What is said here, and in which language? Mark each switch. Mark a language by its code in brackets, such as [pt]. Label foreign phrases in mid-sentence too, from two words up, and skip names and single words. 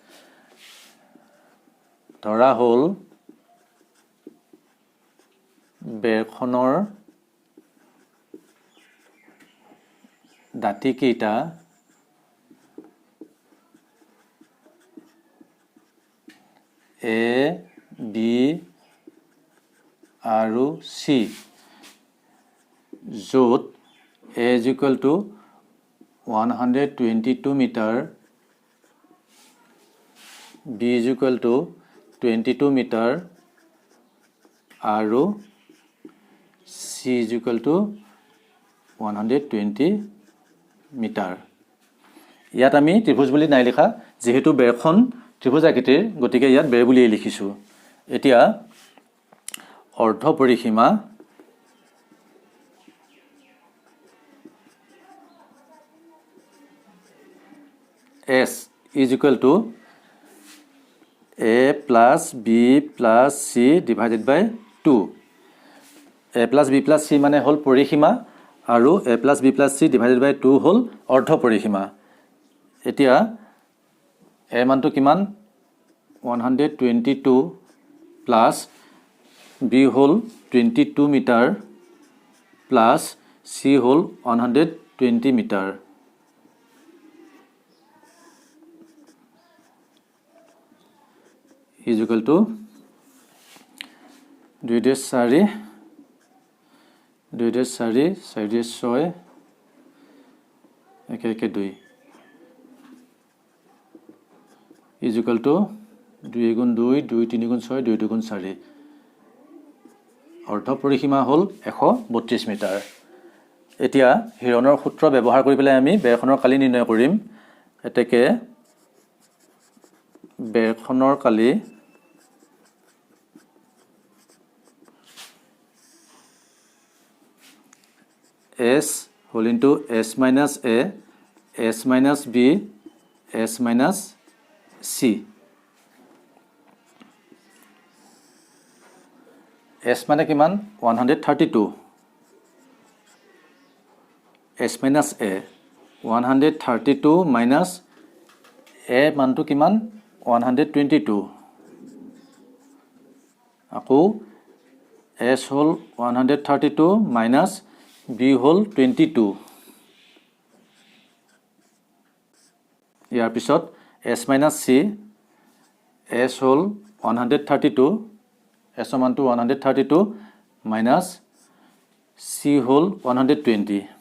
[as] ধৰা হ'ল বেৰখনৰ দাঁতি কেইটা A B আৰু C য'ত [en] A is equal to 122 মিটাৰ B is equal to 22 মিটাৰ আৰু C is equal to [as] 120 মিটাৰ ইয়াত আমি ত্ৰিভুজ বুলি নাই লিখা যেহেতু বেৰখন ত্ৰিভুজ আকৃতিৰ গতিকে ইয়াত বেৰ বুলি লিখিছো এতিয়া অৰ্ধ পৰিসীমা [en] S is equal to a plus b plus c divided by 2 a plus b plus c [as] মানে হল পৰিসীমা আৰু [en] a plus b plus c divided by 2 [as] হল অৰ্ধ পৰিসীমা এতিয়া [en] a [as] মানটো কিমান [en] 122 plus b হল 22 মিটাৰ plus c হল 120 মিটাৰ is equal to [as] 2 4 2 4 4 6 1 1 2 is equal to 2 গুণ 2 2 3 গুণ 6 2 2 গুণ 4 অৰ্ধ পৰিসীমা হল 132 মিটাৰ এতিয়া হিৰনৰ সূত্ৰ ব্যৱহাৰ কৰি পেলাই আমি বেৰখনৰ কালি নিৰ্ণয় কৰিম এতেকে বেৰখনৰ কালি [en] s whole into s minus a s minus b s minus c s [as] মানে কিমান [en] 132 s minus a 132 minus a [as] মানটো কিমান [en] 122 আকৌ s হল 132 minus b হল 22 [as] ইয়াৰ পিছত [en] s minus c s হল 132 s মানটো 132 minus c হল 120